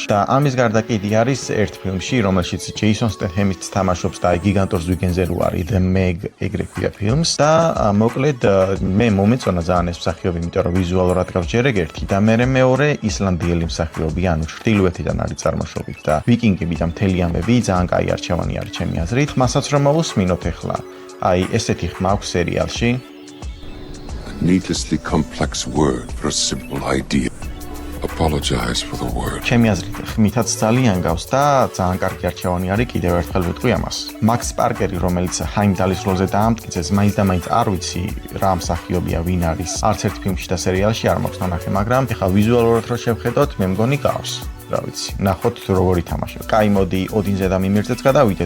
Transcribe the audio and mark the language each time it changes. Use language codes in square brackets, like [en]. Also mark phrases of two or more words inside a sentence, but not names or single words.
[ka] და ამის გარდა კიდე არის ერთ ფილმში, რომელშიც ჯეისონ სტეთჰემიც თამაშობს და გიგანტურ ზვიგენზე რო არის The Meg ეგრე ქვია ფილმს და მოკლედ მე მომეწონა ძალიან ეს მსახიობი, იმიტომ რომ ვიზუალურად გავსჯერე ერთი და მე მეორე ისლანდიელი მსახიობი, ანუ ჩრდილოეთიდან არის წარმოშობით და ვიკინგები და მთელი ამბები ძალიან კაი არჩევანი არის ჩემი აზრით. ხმასაც რომ მოვუსმინოთ ახლა. აი, ესეთი ხმა აქვს სერიალში. [en] A needlessly complex word for a simple idea. Apologize for the word. [ka] ჩემი აზრით, ხმითაც ძალიან გავს და ძალიან კარგი არჩევანი არის, კიდევ ერთხელ ვიტყვი ამას. მაქს პარკერი, რომელიც ჰაიმდალის როლზე დაამტკიცეს, მაინც და მაინც არ ვიცი რა მსახიობია, ვინ არის. არც ერთ ფილმში და სერიალში არ მაქვს ნანახი, მაგრამ ეხლა ვიზუალურად რო შევხედოთ, მე მგონი გავს. რა ვიცი, ნახოთ როგორი თამაშობს. კაი, მოდი ოდინზე და მიმირზეც გადავიდეთ.